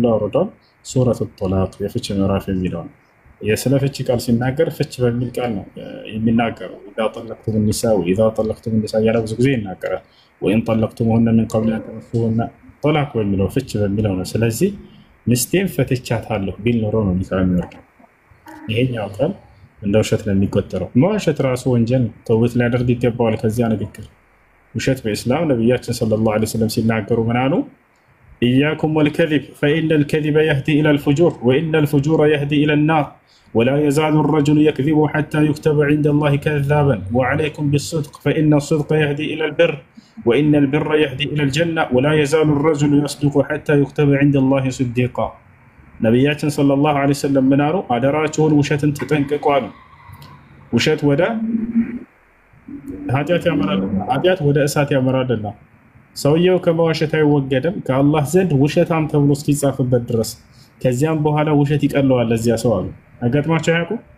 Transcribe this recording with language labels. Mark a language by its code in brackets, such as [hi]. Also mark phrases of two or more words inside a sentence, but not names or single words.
[am] አውርዷል። ሱረቱ ጦላቅ የፍች ምዕራፍ የሚለው ነው። የስለ ፍች ቃል ሲናገር ፍች በሚል ቃል ነው የሚናገረው። [ar] إذا طلقتم النساء وإذا طلقتم النساء [am] እያለ ብዙ ጊዜ ይናገራል። [ar] وإن طلقتموهن من قبل أن تمسوهن [am] ጦላቅ በሚለው ፍች በሚለው ነው። ስለዚህ ሚስቴን ፈትቻታለሁ ቢል ኖሮ ነው ኒካ የሚወርደው። ይሄኛው ቃል እንደ ውሸት ነው የሚቆጠረው። መዋሸት ራሱ ወንጀል ነው፣ ተውበት ሊያደርግ ይገባዋል ከዚያ ንግግር። ውሸት በኢስላም ነቢያችን [ar] صلى الله عليه وسلم [am] ሲናገሩ ምን አሉ? [ar] إياكم والكذب فإن الكذب يهدي إلى الفجور وإن الفجور يهدي إلى النار ولا يزال الرجل يكذب حتى يكتب عند الله كذابا وعليكم بالصدق فإن الصدق يهدي إلى البر وإن البر يهدي إلى الجنة ولا يزال الرجل يصدق حتى يكتب عند الله صديقا። ነቢያችን صلى الله عليه وسلم [am] ምን አሉ? አደራችሁን ውሸትን ተጠንቀቁ አሉ። ውሸት ወደ ኃጢአት ያመራልና ኃጢአት ወደ እሳት ያመራልና ሰውየው ከመዋሸት አይወገድም ከአላህ ዘንድ ውሸታም ተብሎ እስኪጻፍበት ድረስ። ከዚያም በኋላ ውሸት ይቀለዋል ለዚያ ሰው አሉ። አጋጥሟቸው አያውቁ?